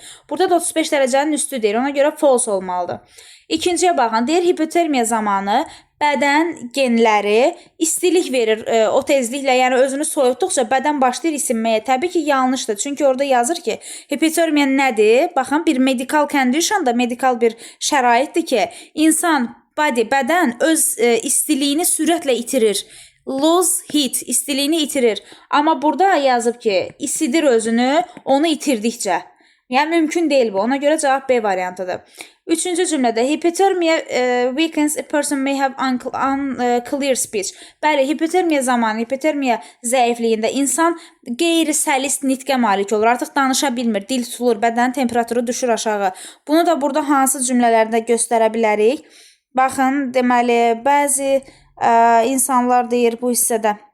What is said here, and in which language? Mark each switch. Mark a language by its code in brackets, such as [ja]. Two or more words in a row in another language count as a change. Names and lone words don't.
[az] Burada da 35 dərəcənin üstü deyir. Ona görə false olmalıdır. İkinciyə baxın, deyir, hipotermiya zamanı bədən genləri istilik verir o tezliklə, yəni özünü soyutduqca bədən başlayır isinməyə. Təbii ki, yanlışdır. Çünki orada yazır ki, hipotermiya nədir? Baxın, bir [en] medical condition [az] da, medikal bir şəraitdir ki, insan, bədən öz istiliyini sürətlə itirir. [en] Lose heat, [az] istiliyini itirir. Amma burada yazıb ki, isidir özünü, onu itirdikcə. Yəni, mümkün deyil bu. Ona görə cavab B variantıdır. Üçüncü cümlədə, [en] hipotermiya weakens a person may have unclear speech. [az] Bəli, hipotermiya zamanı, hipotermiya zəifliyində insan qeyri-səlis nitqə malik olur. Artıq danışa bilmir, dil tutulur, bədənin temperaturu düşür aşağı. Bunu da burada hansı cümlələrdə göstərə bilərik? Baxın, deməli, bəzi insanlar deyir bu hissədə.